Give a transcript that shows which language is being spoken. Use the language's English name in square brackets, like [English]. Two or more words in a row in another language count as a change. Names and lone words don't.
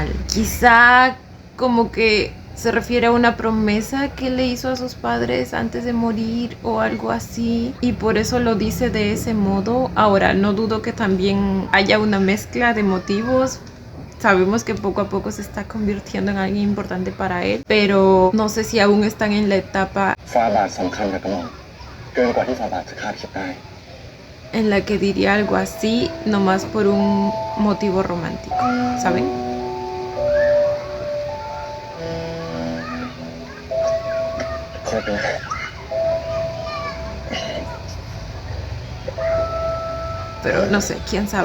[Spanish] Quizá como que se refiere a una promesa que le hizo a sus padres antes de morir o algo así, y por eso lo dice de ese modo. Ahora, no dudo que también haya una mezcla de motivos. Sabemos que poco a poco se está convirtiendo en alguien importante para él, pero no sé si aún están en la etapa [Thai] ฟาบาทสำคัญกับกระหม่อมเกินกว่าที่ฟาบาทจะคาดคิดได้ [Spanish] en la que diría algo así, nomás por un motivo romántico, ¿saben? [Thai] ครบแล้ว [Spanish] Pero no sé, quién sabe.